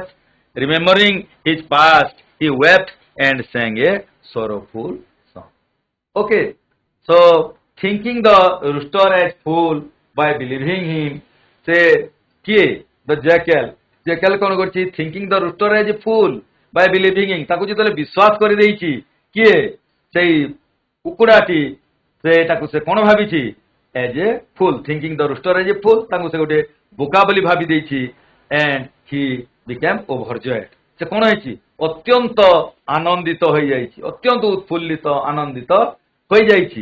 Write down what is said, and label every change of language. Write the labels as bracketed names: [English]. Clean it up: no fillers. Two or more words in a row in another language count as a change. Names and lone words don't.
[English] Remembering his past, he wept and sang a sorrowful song. Okay, so thinking the rooster as fool by believing him, say kiye the jackal. Jackal [Odia] କଣ କରୁଛି [English] thinking the rooster as a fool by believing him. [Odia] ତାକୁ ଯେତେବେଳେ ବିଶ୍ୱାସ କରିଦେଇଛି କିଏ? ସେଇ କୁକୁଡ଼ାଟି, ସେଟାକୁ ସେ କଣ ଭାବିଛି? [English] as a fool, thinking the rooster as a fool, [Odia] ତାଙ୍କୁ ସେ ଗୋଟେ ବୋକା ବୋଲି ଭାବି ଦେଇଛି। [English] and he became overjoyed. [Odia] ସେ କଣ ହେଇଛି? ଅତ୍ୟନ୍ତ ଆନନ୍ଦିତ ହୋଇଯାଇଛି, ଅତ୍ୟନ୍ତ ଉତ୍ଫୁଲ୍ଲିତ ଆନନ୍ଦିତ ହୋଇଯାଇଛି।